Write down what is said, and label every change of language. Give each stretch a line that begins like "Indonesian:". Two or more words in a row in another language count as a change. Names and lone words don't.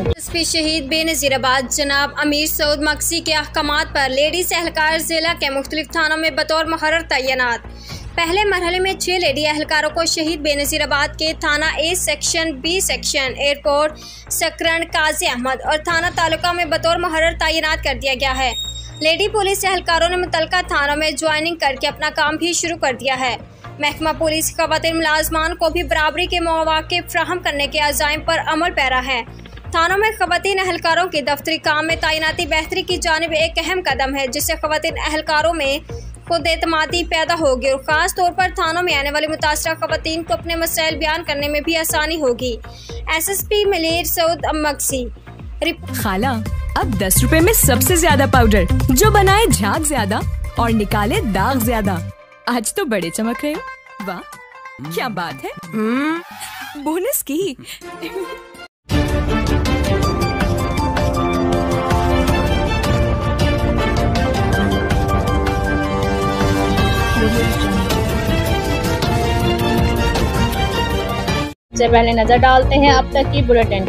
Urdu: ایس پی شہید بینظیر آباد جناب امیر سعود مگسی کے احکامات پر لیڈیز اہلکار ضلع کے مختلف تھانوں میں بطور محرر تعینات. پہلے مرحلے میں 6 لیڈی اہلکاروں کو شہید بینظیر آباد کے تھانہ A سیکشن، B سیکشن، ایئرپورٹ، سکرنڈ، قاضی احمد اور تھانہ تعلقہ میں بطور محرر تعینات کر دیا گیا ہے. لیڈی پولیس اہلکاروں نے متعلقہ تھانوں میں جوائننگ کر کے اپنا کام بھی شروع کر دیا ہے. محکمہ پولیس خواتین ملازمین کو بھی برابری کے مواقع فراہم کرنے کے عزائم پر عمل پیرا ہے. تھانوں میں خواتین اہلکاروں کی دفتری کام میں تعیناتی بہتری کی جانب ایک اہم قدم ہے، جس سے خواتین اہلکاروں میں خود اعتمادی پیدا ہوگی اور خاص طور پر تھانوں میں آنے والی متاثرہ خواتین کو اپنے مسائل بیان کرنے میں بھی آسانی ہوگی. SSP मलीर सऊद मक्सी। خالہ، اب 10 روپے میں سب سے زیادہ پاؤڈر جو بنائے جھاگ زیادہ اور نکالے داغ زیادہ. آج تو بڑے چمک رہے ہو۔ واہ، کیا بات ہے. بونس کی. سب سے پہلے نظر ڈالتے ہیں اب تک کی بلیٹن.